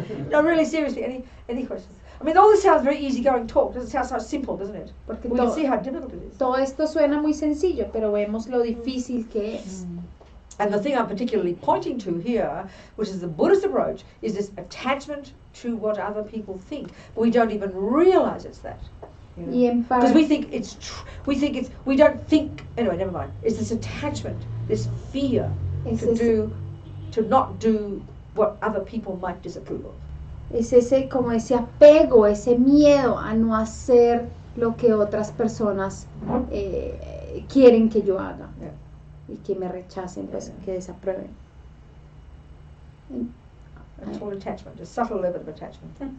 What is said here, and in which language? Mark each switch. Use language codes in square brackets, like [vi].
[en] No, really seriously, any questions? I mean, all this sounds very easygoing talk. Doesn't sound so simple, doesn't it? [es] Porque [en] We can see how difficult it is. [es] todo esto suena muy sencillo, pero vemos lo difícil que es. [en] And the thing I'm particularly pointing to here, which is the Buddhist approach, is this attachment to what other people think. But we don't even realize it's that. [es] Y en [en] Because we [es] parte, [en] think we don't think, anyway, never mind. It's this attachment, this fear to not do what other people might disapprove of. [es] es ese, como ese apego, ese miedo a no hacer lo que otras personas quieren que yo haga. [en] Yeah. [es] Y que me rechacen, pues que desaprueben. [en] It's called attachment, a subtle level of attachment.